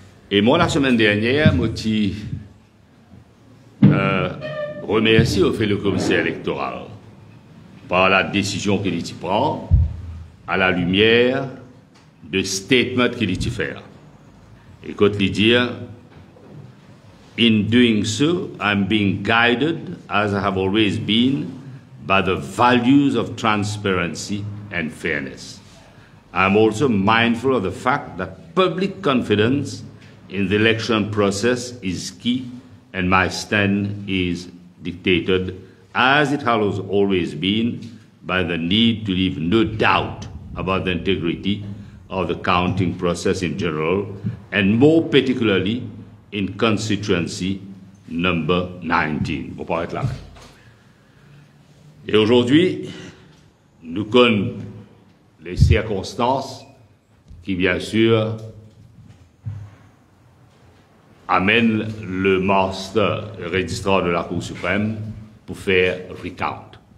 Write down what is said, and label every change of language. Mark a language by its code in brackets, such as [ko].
[fr] Et moi, la semaine dernière, je remercie au fait le commissaire électoral par la décision qu'il prend à la lumière de statement qu'il fait. Et quand il dit, [en] in doing so, I'm being guided, as I have always been, by the values of transparency and fairness. I'm also mindful of the fact that public confidence in the election process is key, and my stand is dictated, as it has always been, by the need to leave no doubt about the integrity of the counting process in general, and more particularly in constituency number 19. [fr] On peut être là. Et aujourd'hui, nous connaissons les circonstances qui, bien sûr, amènent le master registrar de la Cour suprême pour faire recount.